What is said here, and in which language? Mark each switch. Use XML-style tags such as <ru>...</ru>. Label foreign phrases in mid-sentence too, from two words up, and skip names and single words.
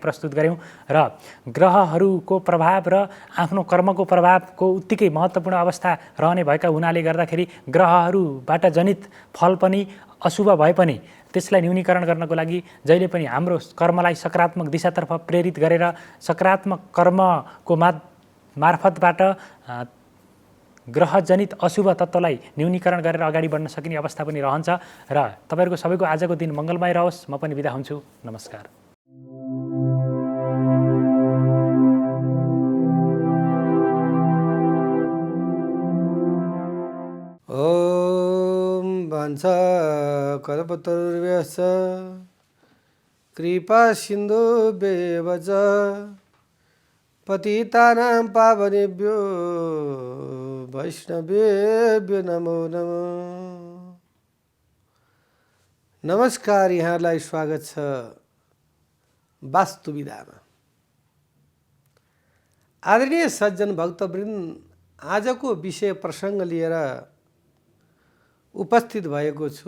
<ne>प्रस्तुत गऱ्यौँ र ग्रहहरूको प्रभाव र आफ्नो कर्मको प्रभावको उत्तिकै महत्त्वपूर्ण अवस्था रहने भएका हुनाले गर्दाखेरि ग्रहहरूबाट जनित फल पनि अशुभ भए पनि त्यसलाई न्यूनीकरण गर्नको लागि जहिले पनि हाम्रो कर्मलाई सकारात्मक दिशातर्फ प्रेरित गरेर सकारात्मक कर्मको मार्फतबाट ग्रहजनित अशुभ तत्त्वलाई न्यूनीकरण गरेर अगाडि बढ्न सकिने अवस्था पनि रहन्छ र तपाईँहरूको सबैको आजको दिन मङ्गलमय रहोस्। म पनि बिदा हुन्छु। नमस्कार।</ne> <sa>वाञ्छ कल्पतरुर्भ्यश्च कृपा सिन्धु बेवच पतितानां पावनेभ्यो वैष्णवेभ्यो नमो नमः।</sa> <ne>नमस्कार, यहाँलाई स्वागत छ वास्तुविधामा। आदरणीय सज्जन भक्तवृन्द, आजको विषय प्रसङ्ग लिएर उपस्थित भएको छु।</ne>